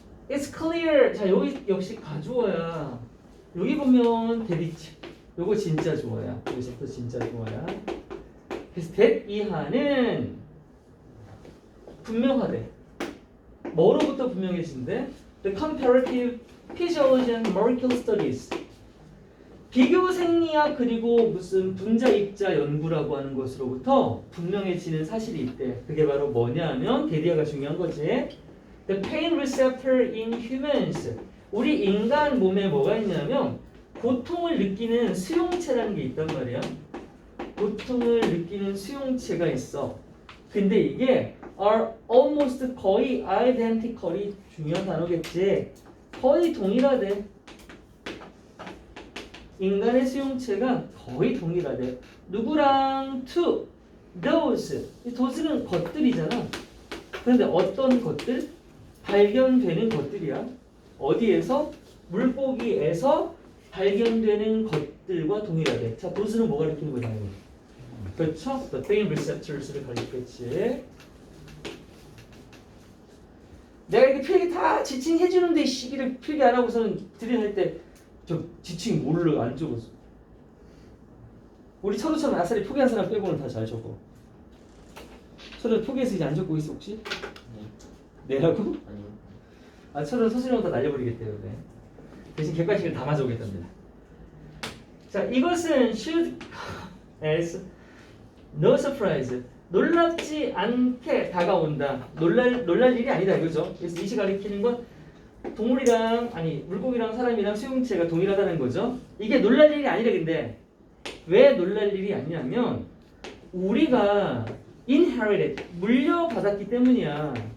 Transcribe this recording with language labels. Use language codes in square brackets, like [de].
[en] It's clear. [ko] 자, 여기 역시 가주어야. 여기 보면 대리치. 요거 진짜 주어야. 여기서부터 진짜 주어야. 그래서 that 이하는 분명하대. 뭐로부터 분명해진대? [en] The comparative physiology and molecular studies. [ko] 비교 생리학 그리고 무슨 분자 입자 연구라고 하는 것으로부터 분명해지는 사실이 있대. 그게 바로 뭐냐 하면 대리아가 중요한 거지. [en] The pain receptor in humans. [ko] 우리 인간 몸에 뭐가 있냐면 고통을 느끼는 수용체라는 게 있단 말이야. 고통을 느끼는 수용체가 있어. 근데 이게 [en] are almost [ko] 거의 identically 중요한 단어겠지. 거의 동일하대. 인간의 수용체가 거의 동일하대. 누구랑 [en] to those. [ko] 이 those는 것들이잖아. 그런데 어떤 것들? 발견되는 것들이야. 어디에서? 물고기에서 발견되는 것들과 동일하게. 자, 도수는 뭐 가리키는 거냐? 그렇죠? [en] The pain receptors를 가리켰지. [ko] 내가 이렇게 필기 다 지칭해주는데 시기를 필기 안 하고서는 드릴할 때 저 지칭 뭘로 안 적었어? 우리 철우처럼 아싸리 포기한 사람 빼고는 다 잘 적어. 철우 포기해서 이제 안 적고 있어 혹시? 내라고? 아니요. 아 철우는 서술형 다 날려버리겠대요. 네. 대신 객관식을 다 맞아오겠답니다. 자, 이것은 [en] should as no surprise. [ko] 놀랍지 않게 다가온다. 놀랄 일이 아니다 이거죠. 그래서 이시 가리키는 건 동물이랑 아니 물고기랑 사람이랑 수용체가 동일하다는 거죠. 이게 놀랄 일이 아니라 근데 왜 놀랄 일이 아니냐면 우리가 inherited 물려받았기 때문이야.